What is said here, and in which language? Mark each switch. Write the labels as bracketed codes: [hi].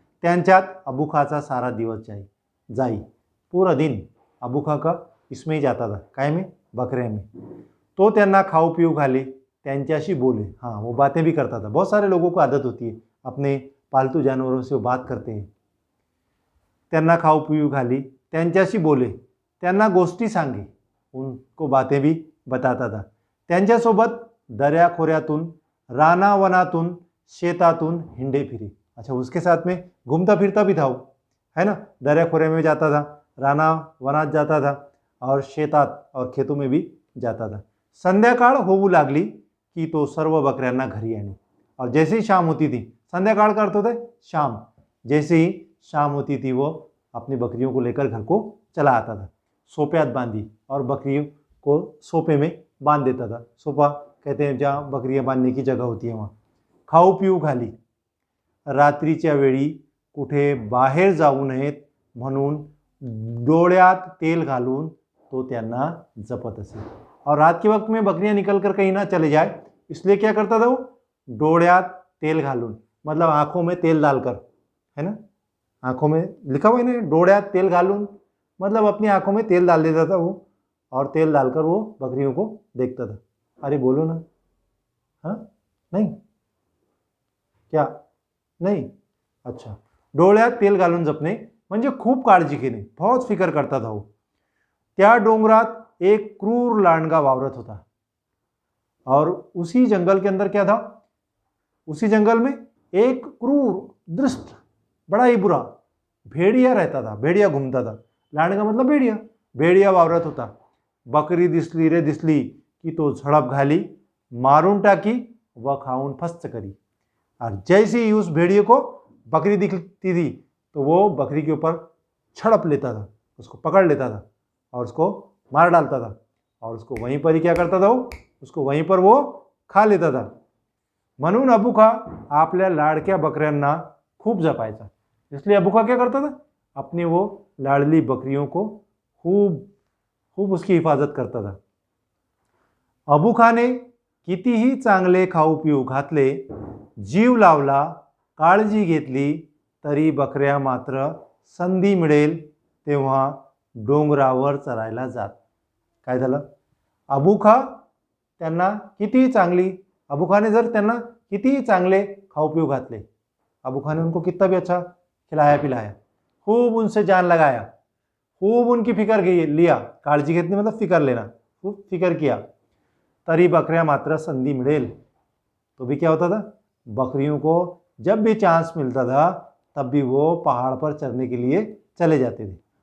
[mr] त्यांच्यात अबू खाचा सारा दिवस जाई। [hi] पूरा दिन अबू खा का इसमें ही जाता था, काय में, बकरे में। [mr] तो त्यांना खाऊ पिऊ घाले, त्यांच्याशी बोले। [hi] हाँ, वो बातें भी करता था। बहुत सारे लोगों को आदत होती है, अपने पालतू जानवरों से वो बात करते हैं। [mr] त्यांना खाऊ पिऊ घाली, त्यांच्याशी बोले, त्यांना गोष्टी सांगे, [hi] उनको बातें भी बताता था। [mr] त्यांच्यासोबत दर्याखोऱ्यातून, रानावनातून, शेतातून हिंडे फिरे। [hi] अच्छा, उसके साथ में घूमता फिरता भी था वो, है ना। दर्याखोरे में जाता था, राना वनात जाता था और शेतात और खेतों में भी जाता था। [mr] संध्याकाळ होऊ लागली की तो सर्व बकऱ्यांना घरी आणे। [hi] और जैसे ही शाम होती थी, संध्याकाळ का अर्थ होता है शाम, जैसे ही शाम होती थी वो अपनी बकरियों को लेकर घर को चला आता था। [mr] सोप्यात बांधी, [hi] और बकरियों को सोपे में बांध देता था। सोपा कहते हैं जहाँ बकरियां बांधने की जगह होती है वहाँ। [mr] खाऊ पिऊ घाली, रात्रीच्या वेळी कुठे बाहेर जाऊ नयेत म्हणून डोळ्यात तेल घालून तो त्यांना जपत असे। [hi] और रात के वक्त में बकरियां निकल कर कहीं ना चले जाए, इसलिए क्या करता था वो, [mr] डोळ्यात तेल घालून, [hi] मतलब आंखों में तेल डालकर, है ना। आंखों में लिखा हुआ है ना, [mr] डोळ्यात तेल घालून, [hi] मतलब अपनी आंखों में तेल डाल देता था वो, और तेल डालकर वो बकरियों को देखता था। अरे बोलो ना, हाँ, नहीं क्या, नहीं, अच्छा। [mr] डोळ्यात तेल घालून जपणे म्हणजे खूप काळजी घेणे, [hi] बहुत फिकर करता था वो। [mr] त्या डोंगरात एक क्रूर लांडगा वावरत होता। [hi] और उसी जंगल के अंदर क्या था, उसी जंगल में एक क्रूर, दुष्ट, बड़ा ही बुरा भेड़िया रहता था। भेड़िया घूमता था, लांडगा मतलब भेड़िया, भेड़िया वावरत होता। [mr] बकरी दिसली रे दिसली की तो झड़प घाली, मारून टाकी व खाऊन फस्त करी। [hi] और जैसे ही उस भेड़िए को बकरी दिखती थी तो वो बकरी के ऊपर झड़प लेता था, उसको पकड़ लेता था और उसको मार डालता था। और उसको वहीं पर ही क्या करता था वो, उसको वहीं पर वो खा लेता था। [mr] म्हणून अबू खा आपल्या लाडक्या बकऱ्यांना खूब जपायचा। [hi] इसलिए अबू खा क्या करता था, अपनी वो लाडली बकरियों को खूब खूब उसकी हिफाजत करता था। [mr] अबू खाने कितीही चांगले खाऊ पिऊ घातले, जीव लावला, काळजी घेतली, तरी बकऱ्या मात्र संधी मिळेल तेव्हा डोंगरावर चरायला जात। काय झालं, [hi] अबू खा त्यांना कितीही चांगली, [mr] अबू खाने जर त्यांना कितीही चांगले खाऊ पिऊ घातले, [hi] अबू खाने उनको कितना भी अच्छा खिलाया पिलाया, खूब उनसे जान लगाया, खूब उनकी फिक्र लिया, [mr] काळजी घेतली [hi] मतलब फिक्र लेना, खूब फिक्र किया, तरी बकरियां मात्र संधि मिळेल, तो भी क्या होता था, बकरियों को जब भी चांस मिलता था तब भी वो पहाड़ पर चरने के लिए चले जाते थे।